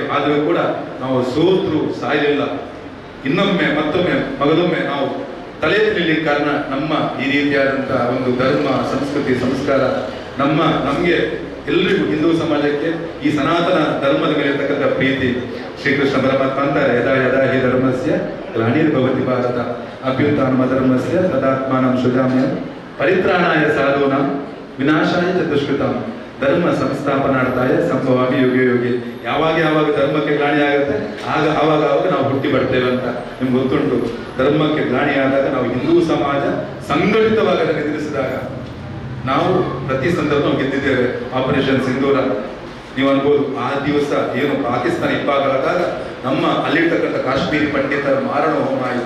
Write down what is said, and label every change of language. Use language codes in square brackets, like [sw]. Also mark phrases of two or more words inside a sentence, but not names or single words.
[kn] ಆದರೂ ಕೂಡ ನಾವು ಸೋತ್ರು ಸಾಯಲಿಲ್ಲ. ಇನ್ನೊಮ್ಮೆ ಮತ್ತೊಮ್ಮೆ ಮಗದೊಮ್ಮೆ ನಾವು ತಲೆ ಎತ್ತಲಿಕ್ಕೆ ಕಾರಣ ನಮ್ಮ ಈ ರೀತಿಯಾದಂತಹ ಒಂದು ಧರ್ಮ, ಸಂಸ್ಕೃತಿ, ಸಂಸ್ಕಾರ ನಮಗೆ ಎಲ್ಲರಿಗೂ ಹಿಂದೂ ಸಮಾಜಕ್ಕೆ ಈ ಸನಾತನ ಧರ್ಮದ ಮೇಲೆ ಇರ್ತಕ್ಕಂಥ ಪ್ರೀತಿ. ಶ್ರೀಕೃಷ್ಣ ಪರಮಾತ್ಮ ಅಂತಾರೆ, [sa] ಯದಾ ಯದಾ ಹಿ ಧರ್ಮಸ್ಯ ಗ್ಲಾನಿರ್ಭವತಿ ಭಾರತ ಅಭ್ಯುತ್ಥಾನಮ ಧರ್ಮಸ್ಯ ತದಾತ್ಮಾನಂ ಸೃಜಾಮ್ಯಹಂ ಪರಿತ್ರಾಣಾಯ ಸಾಧೂನಾಂ ವಿನಾಶಾಯ ಚ ದುಷ್ಕೃತಾಂ ಧರ್ಮ ಸಂಸ್ಥಾಪನಾರ್ಥಾಯ ಸಂಭವಾಮಿ ಯುಗೆ ಯುಗೆ. [kn] ಯಾವಾಗ ಧರ್ಮಕ್ಕೆ ಗ್ಲಾನಿ ಆಗುತ್ತೆ ಆವಾಗ ನಾವು ಹುಟ್ಟಿ ಬರ್ತೇವೆ ಅಂತ ನಿಮ್ಗೆ ಗೊತ್ತುಂಟು. ಧರ್ಮಕ್ಕೆ ಗ್ಲಾನಿ ಆದಾಗ ನಾವು ಹಿಂದೂ ಸಮಾಜ ಸಂಘಟಿತವಾಗಿ ಅದನ್ನು ಎದುರಿಸಿದಾಗ ನಾವು ಪ್ರತಿ ಸಂದರ್ಭ ನಾವು ಗೆದ್ದಿದ್ದೇವೆ. ಆಪರೇಷನ್ ಸಿಂಧೂರ ನೀವು ಅನ್ಬೋದು ಆ ದಿವಸ ಏನು ಪಾಕಿಸ್ತಾನ ಇಬ್ಬಾಗ ಆದಾಗ ನಮ್ಮ ಅಲ್ಲಿರ್ತಕ್ಕಂಥ ಕಾಶ್ಮೀರಿ ಪಂಡಿತರ ಮಾರಣ ಹೋಮ ಆಯಿತು.